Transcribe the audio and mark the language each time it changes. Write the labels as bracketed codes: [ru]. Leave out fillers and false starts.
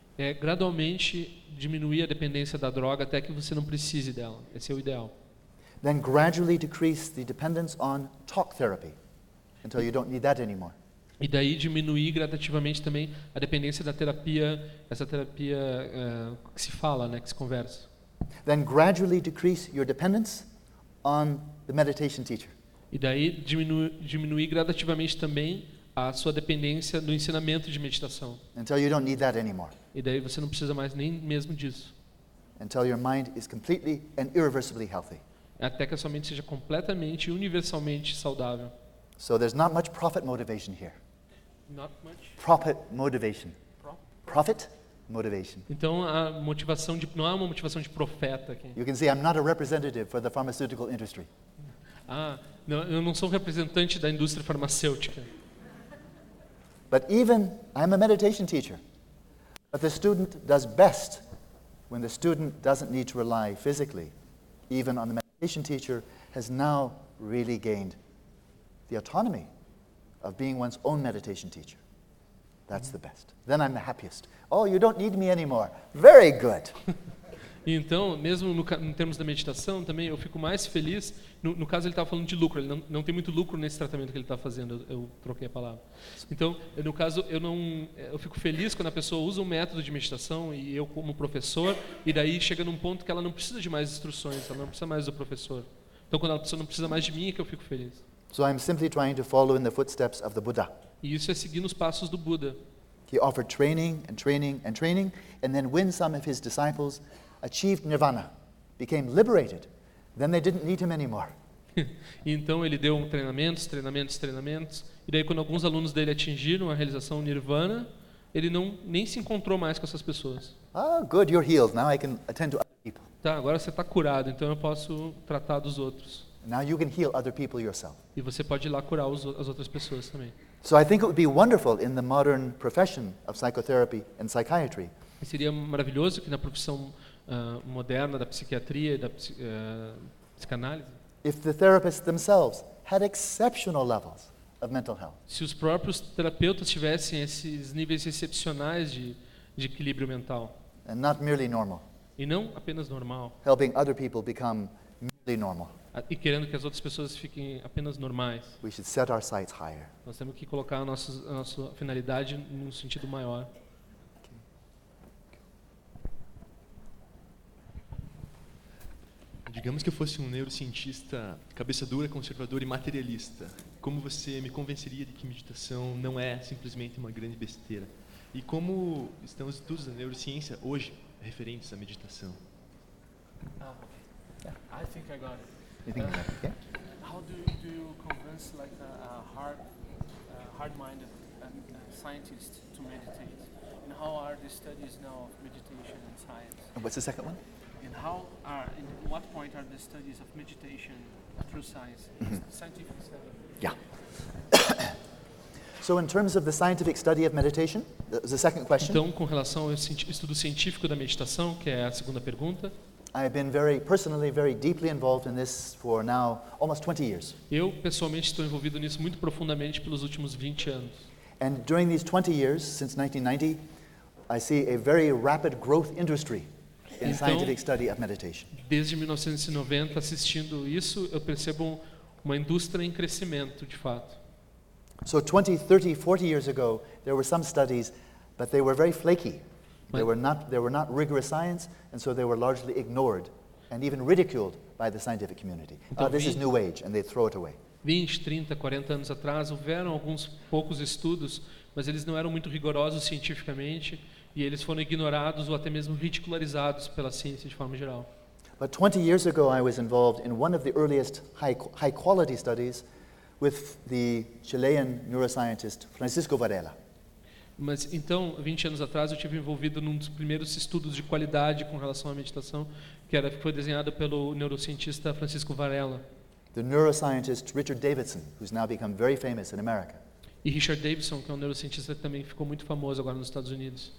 [pt] É gradualmente diminuir a dependência da droga até que você não precise dela. Esse é o ideal. [en] Then gradually decrease the dependence on talk therapy until you don't need that anymore. [pt] E daí diminuir gradativamente também a dependência da terapia, essa terapia que se fala, né, que se conversa. [en] Then gradually decrease your dependence on the meditation teacher. [pt] E daí diminuir gradativamente também a sua dependência do ensinamento de meditação. [en] Until you don't need that anymore. [pt] E daí você não precisa mais nem mesmo disso. [en] Until your mind is completely and irreversibly healthy. [pt] Até que a sua mente seja completamente e universalmente saudável. [en] So there's not much profit motivation here. Not much. Profit motivation. Profit motivation. [pt] Então a motivação de não é uma motivação de profeta aqui. [en] You can see I'm not a representative for the pharmaceutical industry. [pt] Ah, não, eu não sou um representante da indústria farmacêutica. [en] But even I'm a meditation teacher. But the student does best when the student doesn't need to rely physically, even on the meditation teacher has now really gained the autonomy of being one's own meditation teacher. That's the best. Then I'm the happiest. Oh, you don't need me anymore. Very good. [pt] Então, mesmo em termos da meditação, também eu fico mais feliz. No caso, ele estava falando de lucro. Ele não tem muito lucro nesse tratamento que ele está fazendo. Eu troquei a palavra. Então, no caso, eu fico feliz quando a pessoa usa um método de meditação e eu como professor, e daí chega num ponto que ela não precisa de mais instruções, ela não precisa mais do professor. Então, quando a pessoa não precisa mais de mim, é que eu fico feliz. [en] So I'm simply trying to follow in the footsteps of the Buddha. [pt] E isso é seguir nos passos do Buda. [en] He offered training and training and training, and then when some of his disciples achieved nirvana, became liberated, then they didn't need him anymore. [pt] Então ele deu treinamentos, e daí quando alguns alunos dele atingiram a realização nirvana, ele nem se encontrou mais com essas pessoas. [en] Ah, good, you're healed. Now I can attend to other people. [pt] Tá, agora você está curado, então eu posso tratar dos outros. [en] Now you can heal other people yourself. [pt] E você pode ir lá curar as outras pessoas também. [en] So I think it would be wonderful in the modern profession of psychotherapy and psychiatry. [pt] Seria maravilhoso que na profissão moderna da psiquiatria e da psicanálise. [en] If the therapists themselves had exceptional levels of mental health. [pt] Se os próprios terapeutas tivessem esses níveis excepcionais de equilíbrio mental. [en] And not merely normal. [pt] E não apenas normal. [en] Helping other people become merely normal. [pt] E querendo que as outras pessoas fiquem apenas normais. [en] We should set our sights higher. [pt] Nós temos que colocar a nossa finalidade num sentido maior. Digamos que eu fosse um neurocientista cabeça dura, conservador e materialista. Como você me convenceria de que meditação não é simplesmente uma grande besteira? E como estão os estudos da neurociência hoje referentes à meditação? [en] Okay. I think I got it. You think you got it? Yeah. How do you convince like a hard-minded scientist to meditate? And how are the studies now of meditation and science? And what's the second one? And how are, in what point are the studies of meditation through science, scientific study? Yeah. So in terms of the scientific study of meditation, that was the second question. [pt] Então, com relação ao estudo científico da meditação, que é a segunda pergunta. [en] I've been very personally very deeply involved in this for now almost 20 years. [pt] Eu pessoalmente estou envolvido nisso muito profundamente pelos últimos 20 anos. [en] And during these 20 years since 1990, I see a very rapid growth industry in [pt] então, [en] scientific study of meditation. [pt] Desde 1990 assistindo isso, eu percebo uma indústria em crescimento, de fato. [en] So 20, 30, 40 years ago, there were some studies, but they were very flaky. They were not rigorous science, and so they were largely ignored and even ridiculed by the scientific community. [pt] Então, [en] this is new age, and they throw it away. [pt] 20, 30, 40 anos atrás, houveram alguns poucos estudos, mas eles não eram muito rigorosos cientificamente, e eles foram ignorados ou até mesmo ridicularizados pela ciência de forma geral. [en] But 20 years ago, I was involved in one of the earliest high quality studies with the Chilean neuroscientist Francisco Varela. [pt] Mas então, 20 anos atrás, eu tive envolvido num dos primeiros estudos de qualidade com relação à meditação, que foi desenhado pelo neurocientista Francisco Varela. [en] The neuroscientist Richard Davidson, who's now become very famous in America. [pt] E Richard Davidson, que é um neurocientista que também ficou muito famoso agora nos Estados Unidos.